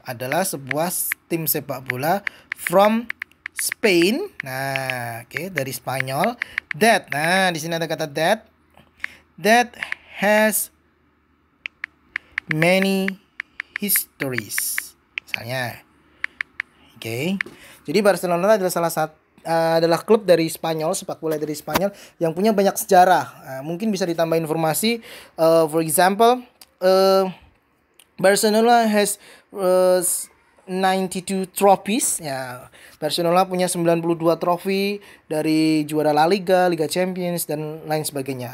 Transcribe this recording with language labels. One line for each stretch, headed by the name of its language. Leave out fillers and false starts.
Indonesian: Adalah sebuah tim sepak bola
English: from Spain.
Indonesian: Nah, dari Spanyol. Di sini ada kata
English: that has many histories.
Indonesian: Misalnya. Jadi Barcelona adalah klub dari Spanyol, sepak bola dari Spanyol yang punya banyak sejarah. Mungkin bisa ditambah informasi.
English: For example, Barcelona has 92 trophies.
Indonesian: Barcelona punya 92 trofi dari juara La Liga, Liga Champions, dan lain sebagainya.